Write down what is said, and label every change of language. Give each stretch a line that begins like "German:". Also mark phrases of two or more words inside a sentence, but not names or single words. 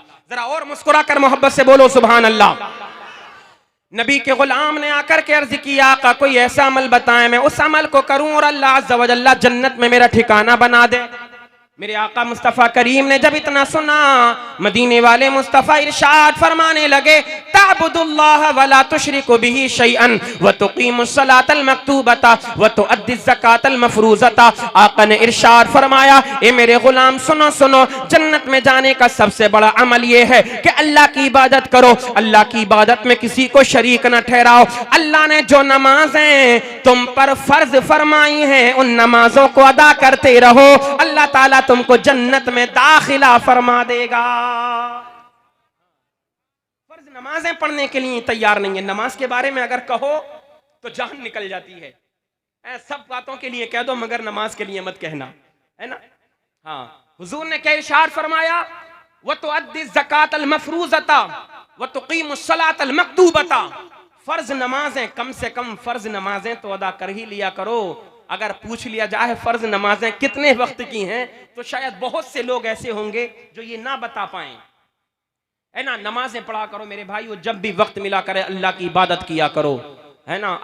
Hindi: जरा और मुस्कुरा कर मोहब्बत से बोलो
Arabic: سبحان الله.
Hindi: नबी के गुलाम ने आकर के अर्ज किया, आका कोई ऐसा अमल बताएं मैं उस अमल को करूं और अल्लाह
Arabic: عز وجل
Hindi: जन्नत में मेरा ठिकाना बना दे। मेरे आका मुस्तफ़ा करीम ने जब इतना सुना, मदीने वाले मुस्तफ़ा इरशाद फरमाने लगे,
Arabic: تعبد الله ولا تشرك به شيئا وتقيم الصلاة المكتوبة وتؤدي الزكاة المفروضة.
Hindi: आका ने इरशाद फरमाया, ए मेरे गुलाम सुनो सुनो, जन्नत में जाने का सबसे बड़ा अमल ये है कि अल्लाह की इबादत करो, अल्लाह की इबादत में किसी को शरीक न ठहराओ। अल्लाह ने जो नमाजें तुम पर फर्ज फरमाई हैं उन नमाजों को अदा करते रहो, अल्लाह ताला तुमको जन्नत में दाखिला फरमा देगा। फर्ज नमाजें पढ़ने के लिए तैयार नहीं है। नमाज के बारे में अगर कहो तो जान निकल जाती है। सब बातों के लिए कह दो मगर नमाज के लिए मत कहना, है ना। हाँ, हुजूर ने क्या इरशाद फरमाया,
Arabic: وتؤدي الزكاة المفروضة وتقيم الصلاة المكتوبة.
Hindi: फर्ज नमाजें कम से कम फर्ज नमाजें तो अदा कर ही लिया करो। अगर पूछ लिया जाए फर्ज नमाजें कितने वक्त की हैं तो शायद बहुत से लोग ऐसे होंगे जो ये ना बता पाएं, है ना। नमाजें पढ़ा करो मेरे भाई, जब भी वक्त मिला करे अल्लाह की इबादत किया करो, है ना।